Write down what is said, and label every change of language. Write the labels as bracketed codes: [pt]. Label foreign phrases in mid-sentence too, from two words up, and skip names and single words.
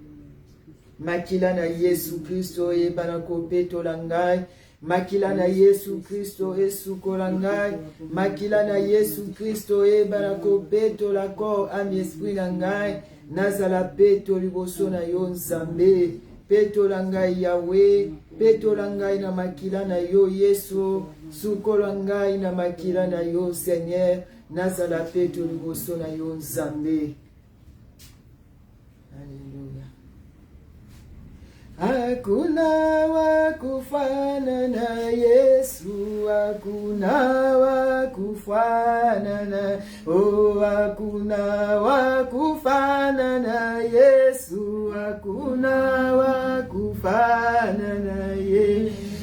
[ln] Makila na Yesu Kristo ebana kopetola ngai, makila na Yesu Kristo esukola ngai, makila na Yesu Kristo ebana kopetola [fr] corps âme esprit [ln] na ngai. Nazala peto liboso na yo Nzambe, petola ngai Yawe, petola ngai na makila na yo Yesu, sukola ngai na makila na yo Seigneur. Nazala peto liboso na yo Nzambe. Hallelujah. [sw] Hakuna wa kufanana Yesu, hakuna wa kufanana, oh hakuna wa kufanana Yesu, hakuna wa kufanana Yesu.